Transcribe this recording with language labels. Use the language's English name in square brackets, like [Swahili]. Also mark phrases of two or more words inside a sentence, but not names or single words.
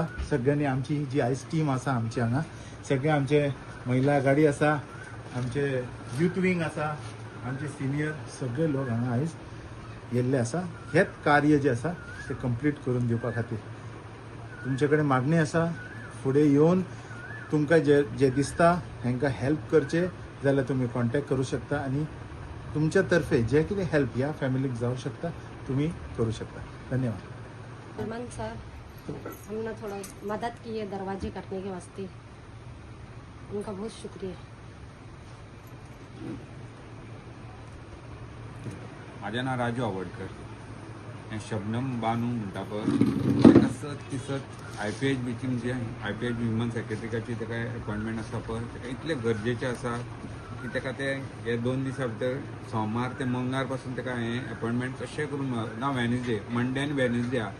[Konkani] सगळ्यांनी आमची जी आयज टीम आसा आमची हांगा सगळे आमचे महिला आघाडी आसा, आमचे [English] youth wing [Konkani] आसा, आमचे सिनियर सगळे लोक हांगा आयज येल्ले आसा हेच कार्य जे आसा ते कंप्लीट करून दिवपा खातीर. तुमचे कडेन मागणी आसा फुडें येवन तुमकां जे दिसता हांकां हेल्प करचे जाल्यार तुमी कॉन्टॅक्ट करूं शकता आनी तुमच्या तर्फे जे कितें हेल्प ह्या फॅमिलीक जावं शकता तुम्ही करू शकता. धन्यवाद. [Hindi] सलमान सर हमने थोड़ा मदद की है दरवाजे करने के वास्ते, उनका बहुत शुक्रिया. [Konkani] माझें नांव राजू आवडकर. हें शबनम बानू म्हणटा पळय ताका सत दिसत IPHB म्हणजे IPHB ह्युमन सेक्रेटरीची ताका अपॉयंटमेंट आसा पळय ताका इतलें गरजेचें आसा की ताका तें हे 2 दिसा भितर सोमार ते मंगळार पासून ताका हें अपॉयंटमेंट कशें करून ना [English] Wednesday Monday [Konkani] आनी वेनसडे आहा.